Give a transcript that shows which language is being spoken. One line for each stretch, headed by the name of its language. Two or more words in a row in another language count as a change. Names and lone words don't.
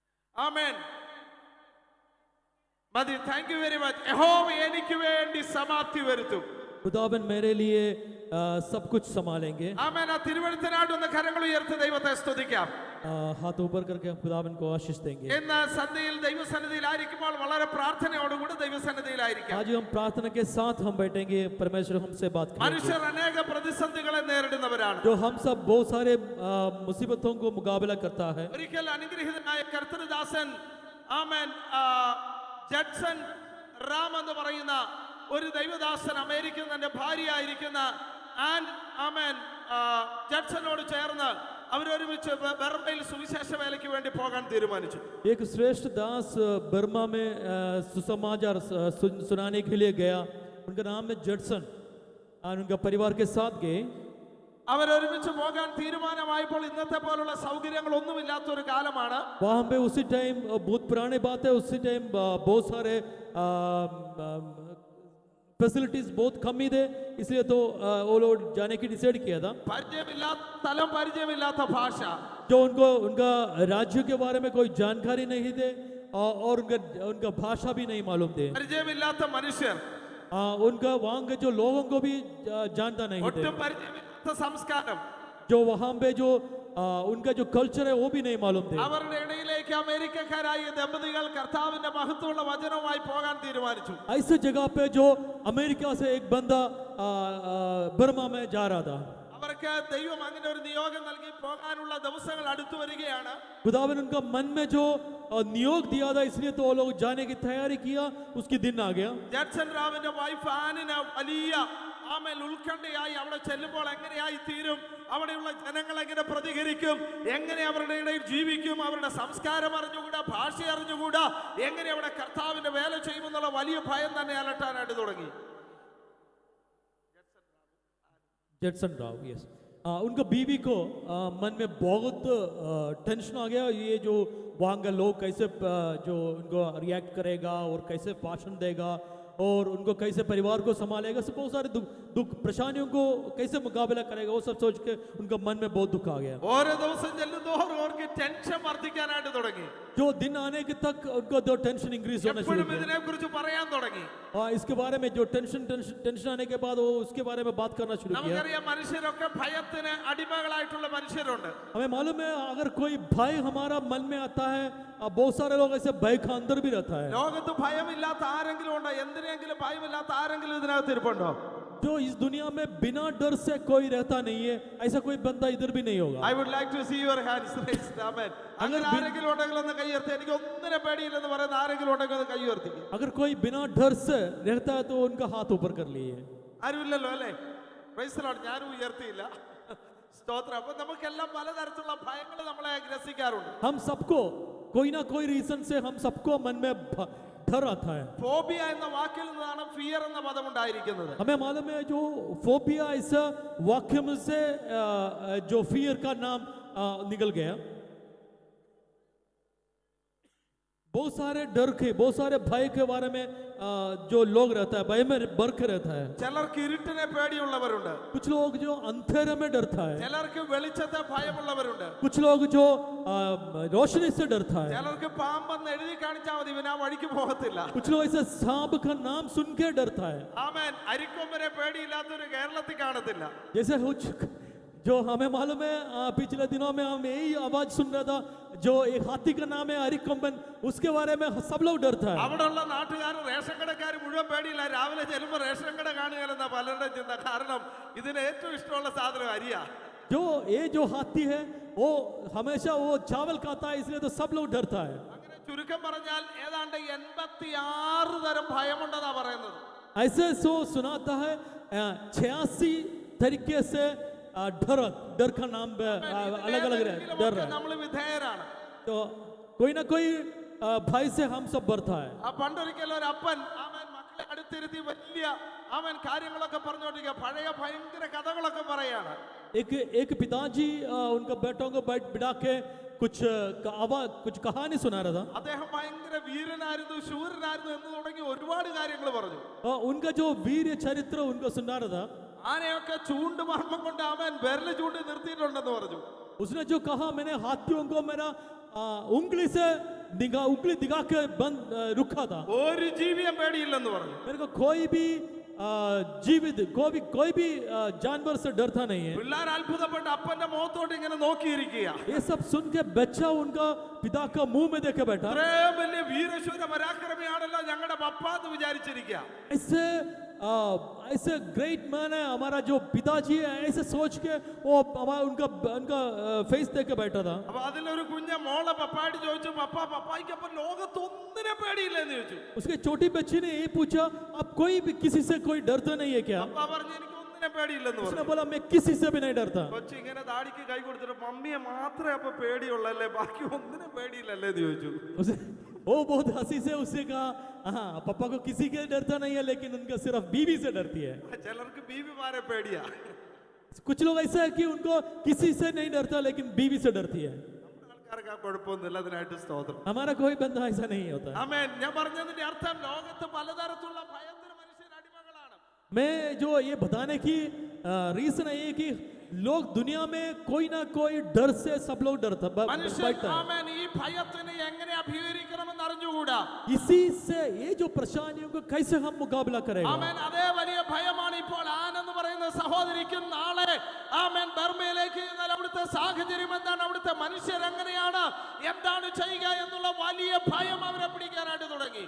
Malayalam: ആമേൻ. മതി.
English: thank you very much.
Malayalam: യഹോവ എനിക്ക് വേണ്ടി സമാപ്തി വരുത്തും.
Hindi: खुदावन मेरे लिए सब कुछ संभालेंगे.
Malayalam: ആമേൻ. ആ തിരുവഴുത്തിനായിട്ട് ഒന്ന് കരങ്ങൾ ഉയർത്തി ദൈവത്തെ സ്തുതിക്കാം.
Hindi: हाथ ऊपर करके हम खुदावन को आशीष देंगे.
Malayalam: ഇന്ന് സന്ധ്യയിൽ ദൈവസന്നിധിയിലായിരിക്കുമ്പോൾ വളരെ പ്രാർത്ഥനയോടുകൂടി ദൈവസന്നിധിയിലായിരിക്കാം.
Hindi: आज हम प्रार्थना के साथ हम बैठेंगे, परमेश्वर हमसे बात करेंगे.
Malayalam: മനുഷ്യർ അനേക പ്രതിസന്ധികളെ നേരിടുന്നവരാണ്.
Hindi: जो हम सब बहुत सारे मुसीबतों को मुकाबला करता है.
Malayalam: ഒരിക്കൽ അനുഗ്രഹീതനായ കർത്തൃദാസൻ ആമേൻ ജഡ്സൺ റാം എന്ന് പറയുന്ന ഒരു ദൈവദാസൻ അമേരിക്കൻ തന്റെ ഭാര്യയായിരിക്കുന്ന ആൻഡ് ആമേൻ ജഡ്സനോട് ചേർന്ന് അവരൊരുമിച്ച് ബർമയിൽ സുവിശേഷ വേലയ്ക്ക് വേണ്ടി പോകാൻ തീരുമാനിച്ചു.
Hindi: एक श्रेष्ठ दास बर्मा में सुसमाचार सुनाने के लिए गया. उनका नाम है जडसन और उनका परिवार के साथ गए.
Malayalam: അവരൊരുമിച്ച് പോകാൻ തീരുമാനമായപ്പോൾ ഇന്നത്തെ പോലുള്ള സൗകര്യങ്ങളൊന്നുമില്ലാത്ത ഒരു കാലമാണ്.
Hindi: वहाँ पे उसी टाइम बहुत पुराने बात है, उसी टाइम बहुत सारे फैसिलिटीज बहुत कम ही थे, इसलिए तो वो लोग जाने की डिसाइड किया था.
Malayalam: പരിചയമില്ലാത്ത സ്ഥലം, പരിചയമില്ലാത്ത ഭാഷ,
Hindi: जो उनको उनका राज्य के बारे में कोई जानकारी नहीं थे और उनका भाषा भी नहीं मालूम थे.
Malayalam: പരിചയമില്ലാത്ത മനുഷ്യർ,
Hindi: उनका वहाँ के जो लोगों को भी जानता नहीं थे.
Malayalam: ഒട്ടും പരിചയമില്ലാത്ത സംസ്കാരം,
Hindi: जो वहाँ पे जो उनका जो कल्चर है वो भी नहीं मालूम थे.
Malayalam: അവരുടെ ഇടയിലേക്ക് അമേരിക്കക്കാരായ ദമ്പതികൾ കർത്താവിന്റെ മഹത്വമുള്ള വചനവുമായി പോകാൻ തീരുമാനിച്ചു.
Hindi: ऐसे जगह पे जो अमेरिका से एक बंदा बर्मा में जा रहा था.
Malayalam: അവർക്ക് ദൈവം അങ്ങനെ ഒരു നിയോഗം നൽകി പോകാനുള്ള ദിവസങ്ങൾ അടുത്തു വരികയാണ്.
Hindi: खुदावन उनका मन में जो नियोग दिया था, इसलिए तो वो लोग जाने की तैयारी किया. उसकी दिन आ गया.
Malayalam: ജഡ്സൺ റാവിന്റെ വൈഫ് ആനിന് വലിയ ആമേൻ ഉത്കണ്ഠയായി അവിടെ ചെല്ലുമ്പോൾ എങ്ങനെയായി തീരും, അവിടെയുള്ള ജനങ്ങൾ എങ്ങനെ പ്രതികരിക്കും, എങ്ങനെ അവരുടെ ഇടയിൽ ജീവിക്കും, അവരുടെ സംസ്കാരം അറിഞ്ഞുകൂടാ, ഭാഷ അറിഞ്ഞുകൂടാ, എങ്ങനെ അവിടെ കർത്താവിന്റെ വേല ചെയ്യുമെന്നുള്ള വലിയ ഭയം തന്നെ അലട്ടാനായിട്ട് തുടങ്ങി.
Hindi: जडसन राव, यस. उनका बीवी को मन में बहुत टेंशन आ गया. ये जो वहाँ का लोग कैसे जो उनको रिएक्ट करेगा और कैसे भाषण देगा और उनको कैसे परिवार को संभालेगा, सब बहुत सारे दुख परेशानियों को कैसे मुकाबला करेगा, वो सब सोच के उनका मन में बहुत दुख आ गया.
Malayalam: ഓരോ ദിവസം ചെല്ലുന്തോറും അവർക്ക് ടെൻഷൻ വർദ്ധിക്കാനായിട്ട് തുടങ്ങി.
Hindi: जो दिन आने के तक उनको जो
English: tension increase
Hindi: होना शुरू
Malayalam: എപ്പോഴും
Hindi: किया.
Malayalam: ഇതിനെ കുറിച്ച് പറയാൻ തുടങ്ങി.
Hindi: इसके बारे में जो टेंशन आने के बाद वो उसके बारे में बात करना शुरू किया.
Malayalam: നമുക്കറിയാം മനുഷ്യരൊക്കെ ഭയത്തിന് അടിമകളായിട്ടുള്ള മനുഷ്യരുണ്ട്.
Hindi: हमें मालूम है अगर कोई भय हमारा मन में आता है, बहुत सारे लोग ऐसे भय का अंदर भी रहता है.
Malayalam: ലോകത്ത് ഭയമില്ലാത്ത ആരെങ്കിലും ഉണ്ടോ? എന്തിനെങ്കിലും ഭയമില്ലാത്ത ആരെങ്കിലും ഇതിനകത്ത് ഇരിപ്പുണ്ടോ?
Hindi: जो इस दुनिया में बिना डर से कोई रहता नहीं है, ऐसा कोई बंदा इधर भी नहीं होगा.
English: I would like to see your hands raised. Amen.
Malayalam: അങ്ങനെ ആരെങ്കിലും ഉണ്ടെങ്കിൽ ഒന്ന് കൈ ഉയർത്തി. എനിക്ക് ഒന്നിനെ പേടിയില്ലെന്ന് പറയുന്ന ആരെങ്കിലും ഉണ്ടെങ്കിൽ ഒന്ന് കൈ ഉയർത്തിക്കും.
Hindi: अगर कोई बिना डर से रहता है तो उनका हाथ ऊपर कर लिए.
Malayalam: ആരുമില്ലല്ലോ അല്ലേ?
English: praise the Lord.
Malayalam: ഞാനും ഉയർത്തിയില്ല. സ്തോത്രം. അപ്പൊ നമുക്കെല്ലാം പലതരത്തിലുള്ള ഭയങ്ങൾ നമ്മളെ ഗ്രസിക്കാറുണ്ട്.
Hindi: हम सबको कोई ना कोई रीजन से हम सबको मन में डर आता है.
Malayalam: ഫോബിയ എന്ന വാക്കിൽ നിന്നാണ് ഫിയർ എന്ന പദം ഉണ്ടായിരിക്കുന്നത്.
Hindi: हमें मालूम है जो फोबिया इस वाक्य में से जो फियर का नाम निकल गया. बहुत सारे डर के, बहुत सारे भय के बारे में जो लोग रहता है, भय में बर्क रहता है.
Malayalam: ചിലർക്ക് ഇരുട്ടിനെ പേടിയുള്ളവരുണ്ട്.
Hindi: कुछ लोग जो अंधेरे में डरता है.
Malayalam: ചിലർക്ക് വെളിച്ചത്തെ ഭയമുള്ളവരുണ്ട്.
Hindi: कुछ लोग जो रोशनी से डरता है.
Malayalam: ചിലർക്ക് പാമ്പെന്ന് എഴുതി കാണിച്ചാൽ മതി, ഇവൻ ആ വഴിക്ക് പോകത്തില്ല.
Hindi: कुछ लोग ऐसे सांप का नाम सुन के डरता है.
Malayalam: ആമേൻ. അരിക്കൊമ്പനെ പേടിയില്ലാത്തൊരു കേരളത്തിൽ കാണത്തില്ല.
Hindi: जैसे जो हमें मालूम है पिछले दिनों में हम यही आवाज सुन रहा था, जो एक हाथी का नाम है अरिकम्बन, उसके बारे में सब लोग डरता है.
Malayalam: അവിടെയുള്ള നാട്ടുകാരും റേഷൻ കടക്കാർ മുഴുവൻ പേടിയില്ല. രാവിലെ ചെല്ലുമ്പോൾ റേഷൻ കട കാണുകയെന്ന പലരുടെ ചിന്ത. കാരണം ഇതിന് ഏറ്റവും ഇഷ്ടമുള്ള സാധനം അരിയാ.
Hindi: जो ये जो हाथी है वो हमेशा वो चावल खाता है, इसलिए तो सब लोग डरता है.
Malayalam: അങ്ങനെ ചുരുക്കം പറഞ്ഞാൽ ഏതാണ്ട് 86 തരം ഭയമുണ്ടെന്നാ പറയുന്നത്.
Hindi: ऐसे सो सुनाता है 86 तरीके से डर का नाम अलग अलग डर है.
Malayalam: നമ്മൾ വിധേയരാണ്.
Hindi: तो कोई ना कोई भय से हम सब डरता है.
Malayalam: ആ പണ്ടൊരിക്കലും ഒരു അപ്പൻ അവൻ മക്കളെ അടുത്തിരുത്തി വലിയ അവൻ കാര്യങ്ങളൊക്കെ പറഞ്ഞുകൊണ്ടിരിക്കുക. പഴയ ഭയങ്കര കഥകളൊക്കെ പറയാണ്.
Hindi: एक पिताजी उनका बेटों को बिठा के कुछ कहानी सुना रहा था.
Malayalam: അദ്ദേഹം ഭയങ്കര വീരനായിരുന്നു, ശൂരനായിരുന്നു എന്ന് തുടങ്ങി ഒരുപാട് കാര്യങ്ങൾ പറഞ്ഞു.
Hindi: उनका जो वीर चरित्र उनको सुना रहा था.
Malayalam: ആനയൊക്കെ ചൂണ്ടുമർമ്മം കൊണ്ട് അവൻ വിരല് ചൂണ്ടി നിർത്തിയിട്ടുണ്ടെന്ന് പറഞ്ഞു.
Hindi: उसने जो कहा मैंने हाथियों को मेरा उंगली से उंगली दिखा के बंद रुका था
Malayalam: ഒരു ജീവിയും പേടിയില്ലെന്ന് പറഞ്ഞു.
Hindi: मेरे को कोई भी जीवित कोई भी जानवर से डरता नहीं है
Malayalam: പിള്ളേർ അത്ഭുതപ്പെട്ട് അപ്പന്റെ മുഖത്തോട്ട് ഇങ്ങനെ നോക്കിയിരിക്കുക.
Hindi: ये सब सुन के बच्चा उनका पिता का मुंह में देखे बैठा
Malayalam: ഇത്രയും വലിയ വീരശൂര പരാക്രമിയാണല്ലോ ഞങ്ങളുടെ പപ്പ എന്ന് വിചാരിച്ചിരിക്കുക.
Hindi: ऐसे ऐसे
English: great man
Hindi: है हमारा जो पिताजी है ऐसे सोच के वो हमारा उनका फेस देख के बैठा था
Malayalam: അപ്പൊ അതിലൊരു കുഞ്ഞ മോളെ പപ്പായിട്ട് ചോദിച്ചു, പപ്പായ്ക്ക് അപ്പൊ ലോകത്ത് ഒന്നിനെ പേടിയില്ലെന്ന് ചോദിച്ചു.
Hindi: उसके छोटी बच्ची ने ये पूछा अब कोई भी किसी से कोई डरता नहीं है क्या
Malayalam: പപ്പ പറഞ്ഞു എനിക്ക് ഒന്നിനെ പേടിയില്ലെന്ന്
Hindi: उसने
Malayalam: പറഞ്ഞു.
Hindi: बोला मैं किसी से भी नहीं डरता
Malayalam: കൊച്ചു ഇങ്ങനെ താടിക്ക് കൈ കൊടുത്തിട്ട് മമ്മിയെ മാത്രമേ അപ്പൊ പേടിയുള്ളല്ലേ ബാക്കി ഒന്നിനെ പേടിയില്ലല്ലേ എന്ന് ചോദിച്ചു.
Hindi: उसे वो बहुत हंसी से उससे कहा हाँ पापा को किसी के डरता नहीं है लेकिन उनका सिर्फ बीवी से डरती है
Malayalam: ചിലർക്ക് ബീവിമാരെ പേടിയാ.
Hindi: कुछ लोग ऐसा है कि उनको किसी से नहीं डरता लेकिन बीवी से डरती है
Malayalam: നമ്മുടെ ആൾക്കാർക്ക് ആ കുഴപ്പമൊന്നുമില്ല, അതിനായിട്ട് സ്തോത്രം.
Hindi: हमारा कोई बंदा ऐसा नहीं होता
Malayalam: ആമേൻ. ഞാൻ പറഞ്ഞതിന്റെ അർത്ഥം ലോകത്ത് പലതരത്തിലുള്ള ഭയത്തിന് മനുഷ്യർ അടിമകളാണ്.
Hindi: मैं जो ये बताने की रीजन है ये कि लोग दुनिया में कोई ना कोई डर से सब लोग डरता
Malayalam: മനുഷ്യൻ
Hindi: बैठता है
Malayalam: ആമേൻ ഈ ഭയത്തിനെ എങ്ങനെ അഭിമുഖീകരിക്കണമെന്ന് അറിഞ്ഞുകൂടാ.
Hindi: इसी से ये जो परेशानियों को कैसे हम मुकाबला करेंगे
Malayalam: ആമേൻ. അതേ വലിയ ഭയമാണ് ഇപ്പോൾ ആൻ എന്ന് പറയുന്ന സഹോദരിക്കും നാളെ ആമേൻ ബർമയിലേക്ക് ചെന്നാൽ അവിടുത്തെ സാഹചര്യം എന്താണ്, അവിടുത്തെ മനുഷ്യർ എങ്ങനെയാണ്, എന്താണ് ചെയ്യുക എന്നുള്ള വലിയ ഭയം അവരെ പിടിക്കാനായിട്ട് തുടങ്ങി.